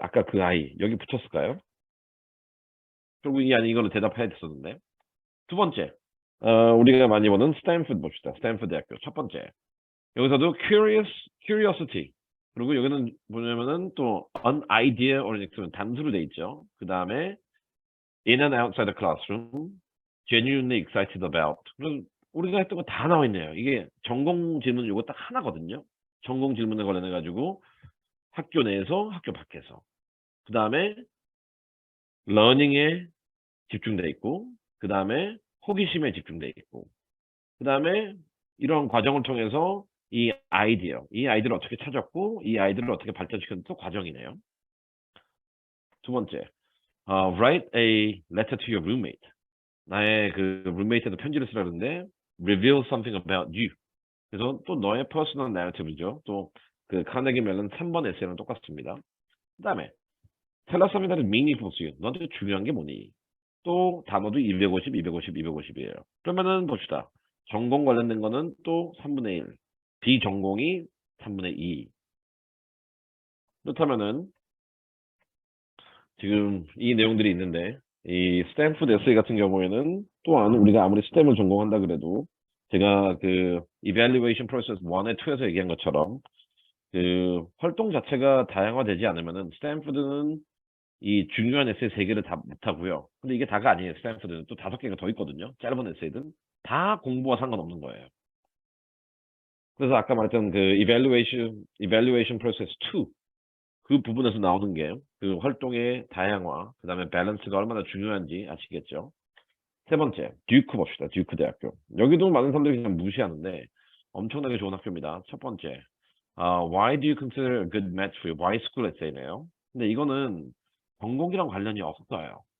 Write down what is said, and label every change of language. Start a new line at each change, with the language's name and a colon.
Korean: 아까 그 아이 여기 붙였을까요? 결국 이 아니 이거는 대답해야 됐었는데. 두 번째, 우리가 많이 보는 스탠포드 봅시다. 스탠포드 대학교 첫 번째. 여기서도 curiosity. 그리고 여기는 뭐냐면은 또
English: an idea or
Korean: 단수로 돼 있죠. 그 다음에
English: in and outside the classroom, genuinely excited about.
Korean: 우리가 했던 거 다 나와 있네요. 이게 전공 질문 이거 딱 하나거든요. 전공 질문에 관련해 가지고 학교 내에서 학교 밖에서. 그 다음에 learning에 집중돼 있고, 그 다음에 호기심에 집중돼 있고, 그 다음에 이런 과정을 통해서 이 아이디어를 어떻게 찾았고, 이 아이디어를 어떻게 발전시켰는 또 과정이네요. 두 번째,
English: write a letter to your roommate.
Korean: 나의 그 룸메이트한테 편지를 쓰라는데
English: reveal something about you.
Korean: 그래서 또 너의 퍼스널 내러티브죠. 또 그 카네기 멜론 3번 에세이랑 똑같습니다. 그 다음에
English: tell us something that is meaningful to you.
Korean: 너한테 중요한 게 뭐니? 또 단어도 250이에요. 그러면은 봅시다. 전공 관련된 거는 또 3분의 1, 비전공이 3분의 2. 그렇다면은 지금 이 내용들이 있는데 이 스탠포드 에세이 같은 경우에는 또한 우리가 아무리 스템을 전공한다 그래도 제가 그 evaluation process 1에 2에서 얘기한 것처럼 그 활동 자체가 다양화되지 않으면은 스탠포드는 이 중요한 에세이 3개를 다 못하고요. 근데 이게 다가 아니에요. 스탠포드는 또 5개가 더 있거든요. 짧은 에세이든 다 공부와 상관없는 거예요. 그래서 아까 말했던 그 evaluation process 2 그 부분에서 나오는 게 그 활동의 다양화, 그 다음에 밸런스가 얼마나 중요한지 아시겠죠? 세 번째, 듀크 봅시다. 듀크 대학교. 여기도 많은 사람들이 그냥 무시하는데 엄청나게 좋은 학교입니다. 첫 번째,
English: why do you consider a good match for you? Why school essay
Korean: 네요. 근데 이거는 전공이랑 관련이 없어요.